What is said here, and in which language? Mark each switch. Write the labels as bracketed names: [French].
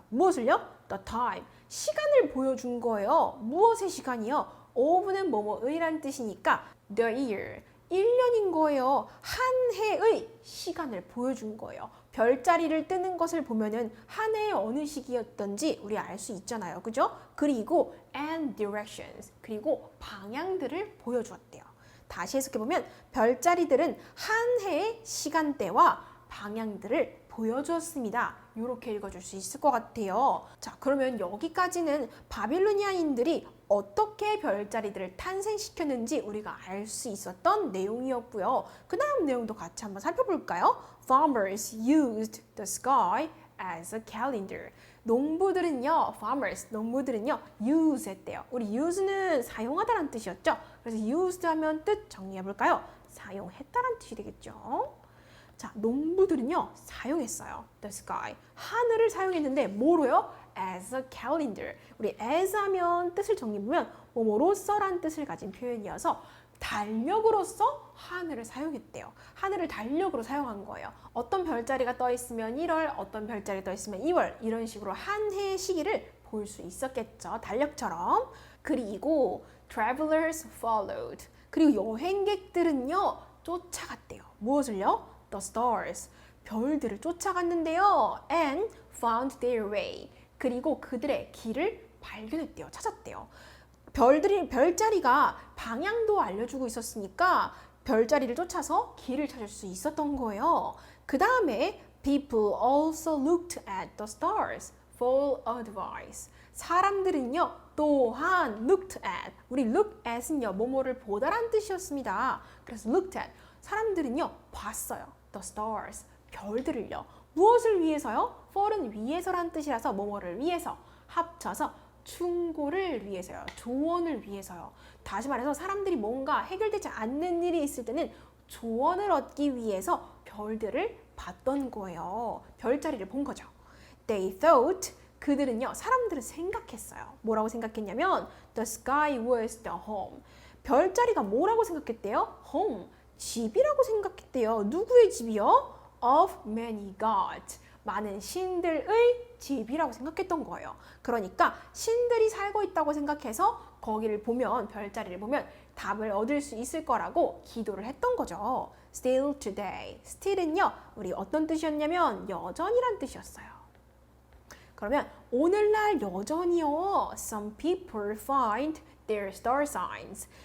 [Korean] 무엇을요? [English] The time. [Korean] 시간을 보여준 거예요. 무엇의 시간이요? of는 뭐뭐의란 뜻이니까 [English] the year. [Korean] 1년인 거예요. 한 해의 시간을 보여준 거예요. 별자리를 뜨는 것을 보면은 한 해의 어느 시기였던지 우리 알 수 있잖아요. 그죠? 그리고 [English] and directions. [Korean] 그리고 방향들을 보여주었대요. 다시 해석해보면 별자리들은 한 해의 시간대와 방향들을 보여주었습니다. 이렇게 읽어줄 수 있을 것 같아요. 자, 그러면 여기까지는 바빌로니아인들이 어떻게 별자리들을 탄생시켰는지 우리가 알 수 있었던 내용이었고요. 그 다음 내용도 같이 한번 살펴볼까요? [English] Farmers used the sky as a calendar. [Korean] 농부들은요, 농부들은요, use 했대요. 우리 use는 사용하다라는 뜻이었죠. 그래서 used 하면 뜻 정리해볼까요? 사용했다라는 뜻이 되겠죠. 자, 농부들은요, 사용했어요. [English] The sky. [Korean] 하늘을 사용했는데 뭐로요? [English] As a calendar. [Korean] 우리 as 하면 뜻을 정리해보면 뭐뭐로써란 뜻을 가진 표현이어서 달력으로서 하늘을 사용했대요. 하늘을 달력으로 사용한 거예요. 어떤 별자리가 떠 있으면 1월, 어떤 별자리가 떠 있으면 2월 이런 식으로 한 해의 시기를 볼 수 있었겠죠. 달력처럼. 그리고 [English] travelers followed. [Korean] 그리고 여행객들은요, 쫓아갔대요. 무엇을요? [English] The stars. [Korean] 별들을 쫓아갔는데요. [English] And found their way. [Korean] 그리고 그들의 길을 발견했대요. 찾았대요. 별자리가 방향도 알려주고 있었으니까 별자리를 쫓아서 길을 찾을 수 있었던 거예요. 그 다음에 [English] people also looked at the stars for advice. [Korean] 사람들은요, 또한 looked at. 우리 look at은요, 뭐뭐를 보다란 뜻이었습니다. 그래서 [English] looked at. [Korean] 사람들은요, 봤어요. [English] The stars. [Korean] 별들을요. 무엇을 위해서요? for은 위해서란 뜻이라서 뭐뭐를 위해서 합쳐서 충고를 위해서요. 조언을 위해서요. 다시 말해서 사람들이 뭔가 해결되지 않는 일이 있을 때는 조언을 얻기 위해서 별들을 봤던 거예요. 별자리를 본 거죠. [English] They thought. [Korean] 그들은요, 사람들은 생각했어요. 뭐라고 생각했냐면 [English] the sky was the home. [Korean] 별자리가 뭐라고 생각했대요? home. 집이라고 생각했대요. 누구의 집이요? [English] of many gods. [Korean] 많은 신들의 집이라고 생각했던 거예요. 그러니까 신들이 살고 있다고 생각해서 거기를 보면, 별자리를 보면 답을 얻을 수 있을 거라고 기도를 했던 거죠. [English] Still today. [Korean] Still은요, 우리 어떤 뜻이었냐면 여전이란 뜻이었어요. 그러면 오늘날 여전히요, [English] some people find their star signs.